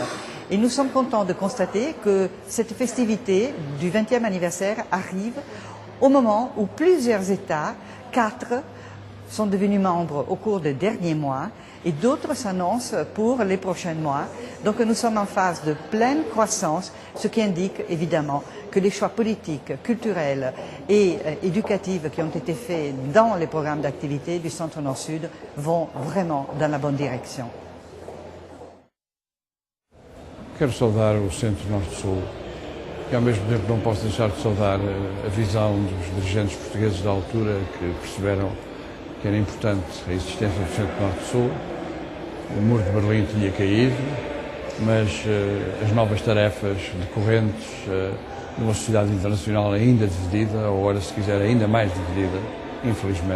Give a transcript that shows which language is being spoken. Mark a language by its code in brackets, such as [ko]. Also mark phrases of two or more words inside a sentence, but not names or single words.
[fr] Et nous sommes contents de constater que cette festivité du 20e anniversaire arrive au moment où plusieurs États, 4, sont devenus membres au cours des derniers mois et d'autres s'annoncent pour les prochains mois. Donc nous sommes en phase de pleine croissance, ce qui indique évidemment que les choix politiques, culturels et éducatifs qui ont été faits dans les programmes d'activité du Centre Nord-Sud vont vraiment dans la bonne direction. [pt] Quero saudar o Centro Norte-Sul e ao mesmo tempo não posso deixar de saudar a visão dos dirigentes portugueses da altura que perceberam que era importante a existência do Centro Norte-Sul. O muro de Berlim tinha caído, mas as novas tarefas decorrentes numa sociedade internacional ainda dividida, ou ora se quiser ainda mais dividida, infelizmente.